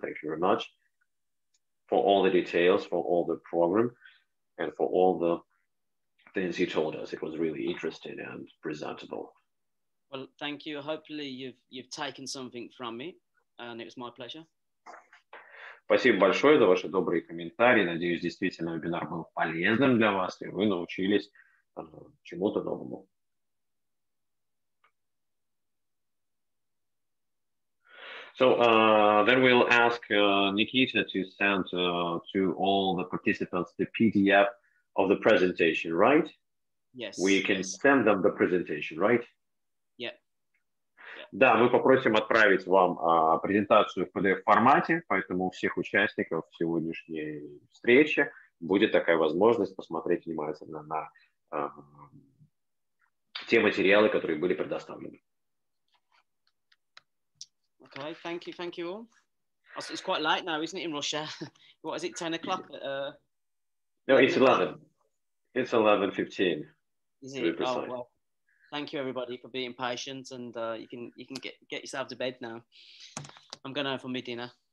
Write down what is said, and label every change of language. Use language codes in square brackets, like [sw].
[en] Thank you very much for all the details, for all the program, and for all the things you told us. It was really interesting and presentable. Well, thank you. Hopefully you've taken something from me, and it was my pleasure. [ru] Спасибо большое за ваши добрые комментарии. Надеюсь, действительно вебинар был полезным для вас, и вы научились чему-то новому. [en] So then we'll ask Nikita to send to all the participants the PDF of the presentation, right? Yes. We can send them the presentation, right? Yeah. [ru] Да, мы попросим отправить вам презентацию в PDF-формате, поэтому у всех участников сегодняшней встречи будет такая возможность посмотреть внимательно на те материалы, которые были предоставлены. [en] Okay, thank you all. It's quite late now, isn't it, in Russia? What is it, 10 o'clock? No, it's 11. It's 11:15. Is it? Oh, well, thank you, everybody, for being patient, and you can get yourself to bed now. I'm going home for my dinner.